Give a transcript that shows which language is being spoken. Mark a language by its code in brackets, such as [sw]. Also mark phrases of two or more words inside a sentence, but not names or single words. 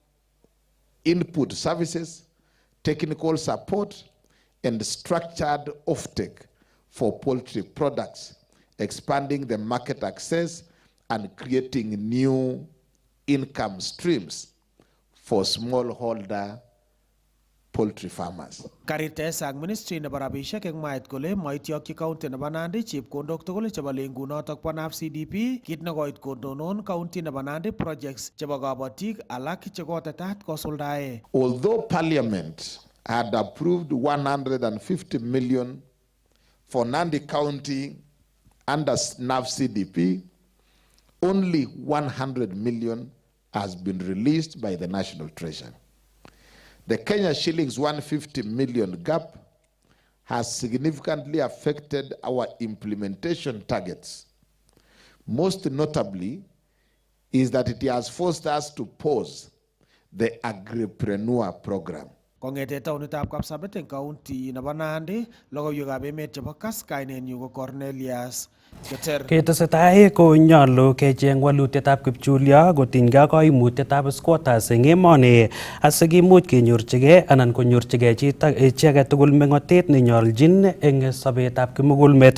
[en] input services, technical support, and structured offtake for poultry products, expanding the market access and creating new income streams for smallholder poultry farmers. [kln] Karites ang Ministry na barabishek ang mait kole maitiok ki county na Banandi chepkondok tugul chebo lengunotok po naf CDP kit na koit kondonon county na Banandi projects chebo kabatik alak chekotetat kosuldae. [en] Although Parliament had approved 150 million for Nandi County under NAV CDP, only 100 million has been released by the National Treasury. The Kenya shillings 150 million gap has significantly affected our implementation targets. Most notably is that it has forced us to pause the agripreneur program. [kln] Kongete taunitab Kapsabet en county na Banandi, logoiwekab emet chebo Kass kainenyu ko Cornelius Keter. Ketesetai konyolu kecheng walutietab kipchulyo kotinygei ak koimutietab squatters eng emoni asikimuch kenyorchigei anan konyorchigei chi age tugul mengotet nenyoljin eng sobetab kimugulmet.